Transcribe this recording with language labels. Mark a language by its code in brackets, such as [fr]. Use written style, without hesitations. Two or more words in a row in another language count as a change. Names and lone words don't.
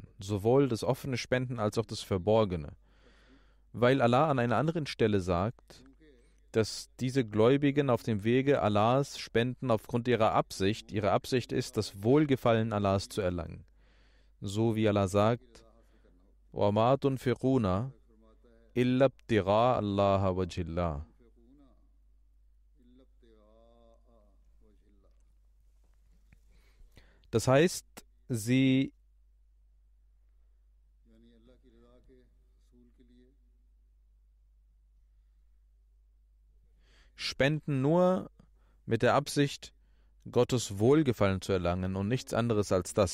[de] Sowohl das offene Spenden als auch das Verborgene. Weil Allah an einer anderen Stelle sagt, dass diese Gläubigen auf dem Wege Allahs spenden aufgrund ihrer Absicht. Ihre Absicht ist, das Wohlgefallen Allahs zu erlangen. So wie Allah sagt, [ar] وَمَا تُنْفِقُونَ إِلَّا ابْتِغَاءَ اللَّهِ وَجْهِ اللَّهِ. [de] Das heißt, sie spenden nur mit der Absicht, Gottes Wohlgefallen zu erlangen und nichts anderes als das.